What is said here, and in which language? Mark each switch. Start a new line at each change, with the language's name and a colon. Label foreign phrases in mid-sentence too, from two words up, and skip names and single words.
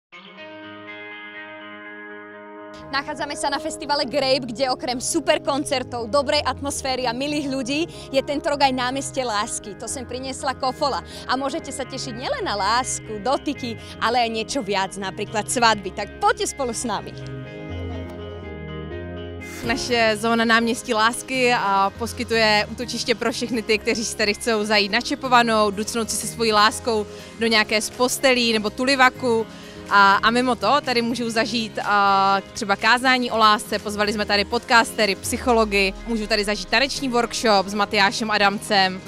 Slovak: Nachádzame sa na festivale Grape, kde okrem super koncertov, dobrej atmosféry a milých ľudí je tento rok aj námestie lásky. To sem priniesla Kofola. A môžete sa tešiť nielen na lásku, dotyky, ale aj niečo viac, napríklad svadby. Tak poďte spolu s nami.
Czech: Naše zóna náměstí lásky poskytuje útočiště pro všechny ty, kteří si tady chcou zajít na čepovanou, ducnout si se svojí láskou do nějaké z postelí nebo tulivaku. A mimo to tady můžou zažít třeba kázání o lásce, pozvali jsme tady podcastery, psychology, můžou tady zažít taneční workshop s Matyášem Adamcem.